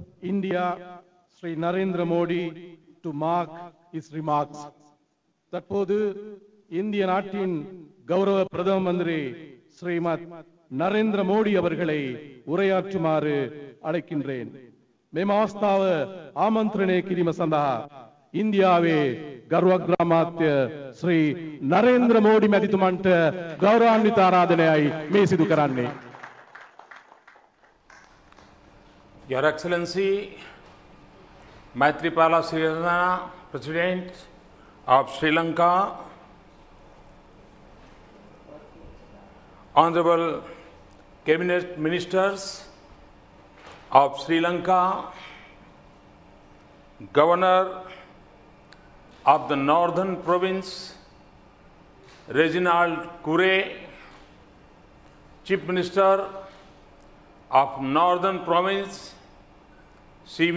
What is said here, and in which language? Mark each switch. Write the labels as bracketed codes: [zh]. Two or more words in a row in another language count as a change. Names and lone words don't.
[en] India, Sri Narendra Modi, to mark his remarks. [ta] தற்போது இந்திய நாட்டின் கௌரவ பிரதம மந்திரி ஸ்ரீமத் நரேந்திர மோடி அவர்களை உரையாற்றுமாறு අழைக்கின்றேன். [si] මෙම අවස්ථාව ආමන්ත්‍රණය කිරීම සඳහා ඉන්දියාවේ ගරු අග්‍රාමාත්‍ය ශ්‍රී නරේන්ද්‍ර මෝඩි මැතිතුමන්ට ගෞරවාන්විත ආරාධනයයි මේ සිදු කරන්නේ. [en] Your Excellency, Maithripala Sirisena, President of Sri Lanka, Honorable Cabinet Ministers of Sri Lanka, Governor of the Northern Province, Reginald Kure, Chief Minister of Northern Province, C.V.